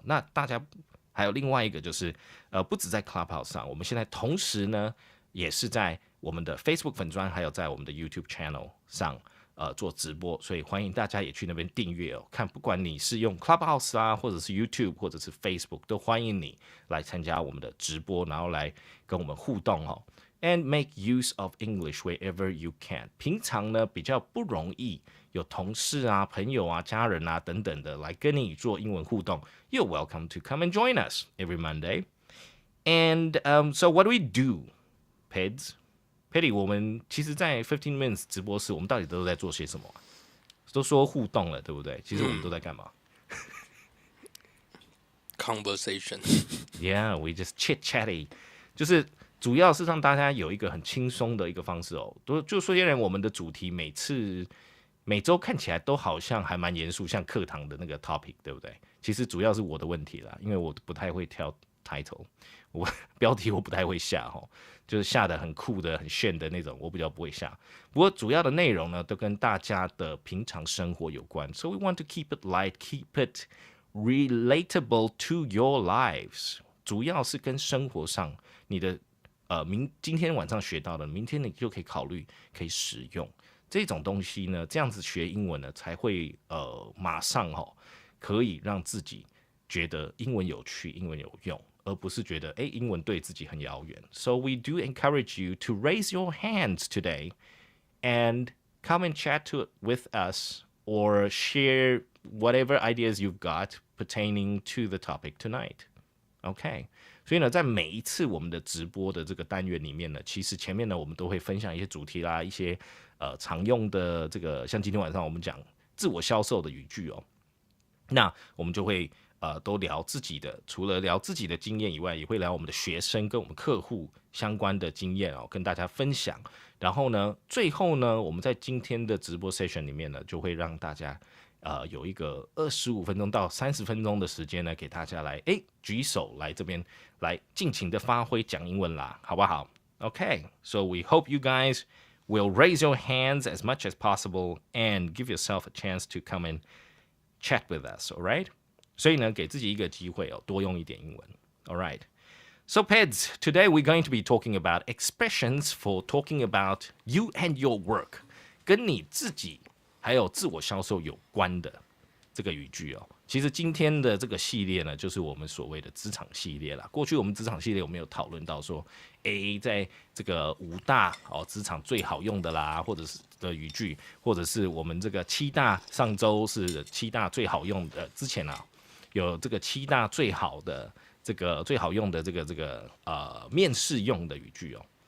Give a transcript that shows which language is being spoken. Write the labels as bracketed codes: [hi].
[zh] 那大家还有另外一个就是不止在 Clubhouse 上，我们现在同时呢也是在我们的 Facebook 粉专，还有在我们的 YouTube Channel 上做直播，所以欢迎大家也去那边订阅哦。看不管你是用 Clubhouse 啊，或者是 YouTube 或者是 Facebook， 都欢迎你来参加我们的直播，然后来跟我们互动哦。 [en] And make use of English wherever you can. [zh] 平常呢比较不容易有同事啊、朋友啊、家人啊等等的来跟你做英文互动。 [en] You're welcome to come and join us every Monday. [zh] And so what do we do, Peds? Petty, 我们其实在15 Minutes 直播室，我们到底都在做些什么？都说互动了，对不对？其实我们都在干嘛 [en] ？Conversation. Yeah, we just chit-chatty. [zh] 就是主要是让大家有一个很轻松的一个方式哦。就虽然我们的主题每周看起来都好像还蛮严肃，像课堂的那个 topic， 对不对？其实主要是我的问题啦，因为我不太会挑 title， 标题我不太会下齁，就是下的很酷的、很炫的那种，我比较不会下。不过主要的内容呢，都跟大家的平常生活有关。 [en] So we want to keep it light, keep it relatable to your lives。 [zh] 主要是跟生活上你的今天晚上学到的，明天你就可以考虑可以使用这种东西呢。这样子学英文呢，才会马上可以让自己觉得英文有趣、英文有用，而不是觉得英文对自己很遥远。 [en] So we do encourage you to raise your hands today and come and chat with us or share whatever ideas you've got pertaining to the topic tonight. [zh] OK， 所以呢，在每一次我们的直播的这个单元里面呢，其实前面呢我们都会分享一些主题啦，一些常用的这个，像今天晚上我们讲自我销售的语句哦，那我们就会都聊自己的，除了聊自己的经验以外，也会聊我们的学生跟我们客户相关的经验哦，跟大家分享。然后呢，最后呢，我们在今天的直播 session 里面呢，就会让大家有一个25分钟到30分钟的时间呢，给大家来举手来这边来尽情的发挥讲英文啦，好不好 ？ Okay, so we hope you guys will raise your hands as much as possible and give yourself a chance to come and chat with us, all right? 所以呢，给自己一个机会哦，多用一点英文 ， all right? [en] So, Peds, today we're going to be talking about expressions for talking about you and your work. 跟你自己 [zh] 还有自我销售有关的这个语句哦。其实今天的这个系列呢，就是我们所谓的职场系列啦。过去我们职场系列我们有讨论到说，在这个5大职场最好用的啦，或者是的语句，或者是我们这个7大，上周是7大最好用的，之前啊有这个7大最好的这个最好用的这个面试用的语句哦。